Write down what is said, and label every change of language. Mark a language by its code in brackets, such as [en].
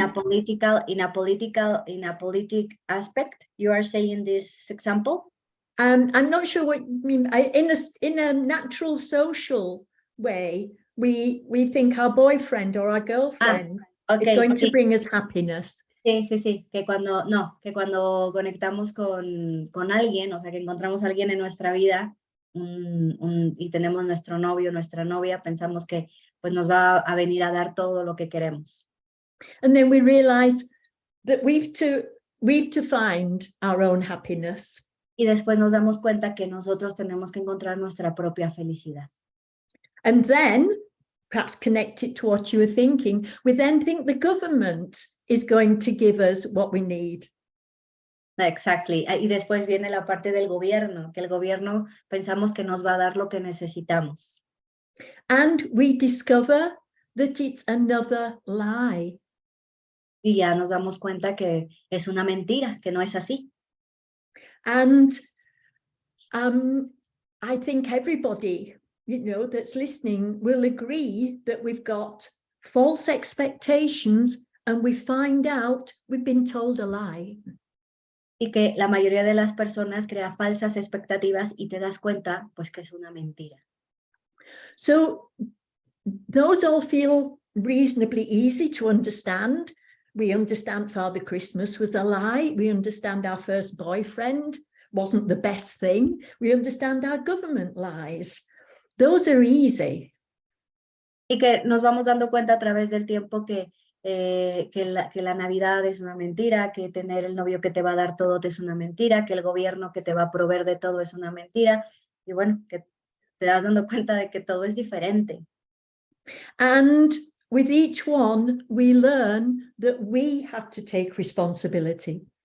[en] In a politic aspect, you are saying this example? I'm not sure what you mean. In a natural social way, we think our boyfriend or our girlfriend is going to bring us happiness. [es] Sí, que cuando conectamos con alguien, o sea, que encontramos a alguien en nuestra vida, y tenemos nuestro novio, nuestra novia, pensamos que pues nos va a venir a dar todo lo que queremos. [en] And then we realize that we've to find our own happiness. [es] Y después nos damos cuenta que nosotros tenemos que encontrar nuestra propia felicidad. [en] And then, perhaps connected to what you were thinking, we then think the government is going to give us what we need. Exactly. [es] Y después viene la parte del gobierno, que el gobierno pensamos que nos va a dar lo que necesitamos. [en] And we discover that it's another lie. [es] Y ya nos damos cuenta que es una mentira, que no es así. [en] And I think everybody, that's listening will agree that we've got false expectations and we find out we've been told a lie. [es] Y que la mayoría de las personas crea falsas expectativas y te das cuenta, pues, que es una mentira. [en] So those all feel reasonably easy to understand. We understand Father Christmas was a lie. We understand our first boyfriend wasn't the best thing. We understand our government lies. Those are easy. [es] Y que nos vamos dando cuenta a través del tiempo que la Navidad es una mentira, que tener el novio que te va a dar todo es una mentira, que el gobierno que te va a proveer de todo es una mentira. Y bueno, que te das dando cuenta de que todo es diferente. [en] And with each one, we learn that we have to take responsibility.